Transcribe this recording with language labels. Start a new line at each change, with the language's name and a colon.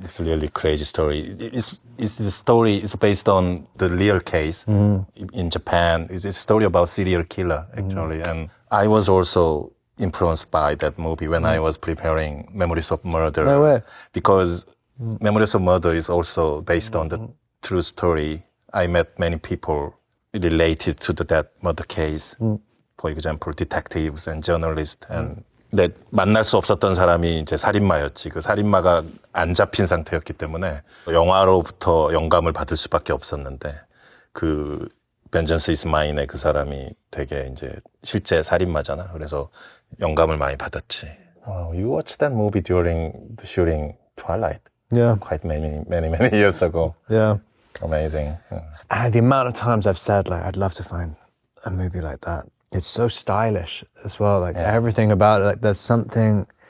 English: It's a really crazy story. The story is based on the real case in Japan. It's a story about serial killer, actually. And I was also influenced by that movie when I was preparing Memories of Murder. No way. Because Memories of Murder is also based on the true story. I met many people related to that murder case. For example, detectives and journalists.
Korean: 근데 만날 수 없었던 사람이 이제 살인마였지. 그 살인마가 안 잡힌 상태였기 때문에 영화로부터 영감을 받을 수밖에 없었는데 그 Vengeance is Mine의 그 사람이 되게 이제 실제 살인마잖아. 그래서 영감을 많이 받았지.
English: You watched that movie during the shooting Twilight. Yeah. Quite many years ago. Yeah. Amazing. The amount of times I've said, like, I'd love to find a movie like that. It's so stylish as well. Like, everything about it. Like, there's something...